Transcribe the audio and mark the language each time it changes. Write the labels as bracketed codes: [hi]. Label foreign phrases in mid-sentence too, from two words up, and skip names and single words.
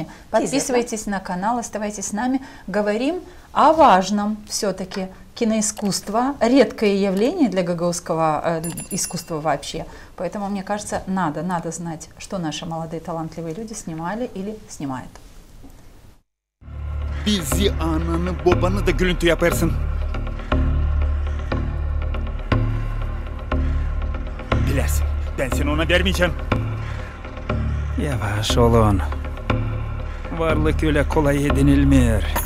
[ru] Подписывайтесь на канал, оставайтесь с нами. Говорим о важном все-таки киноискусство, редкое явление для гагаузского искусства вообще. Поэтому, мне кажется, надо знать, что наши молодые талантливые люди снимали или снимают. [gag] Bizi ananı babanı da gürültü yaparsın. Bilersin, ben seni ona vermeyeceğim. Yavaş olun. Varlık öyle kolay edinilmiyor.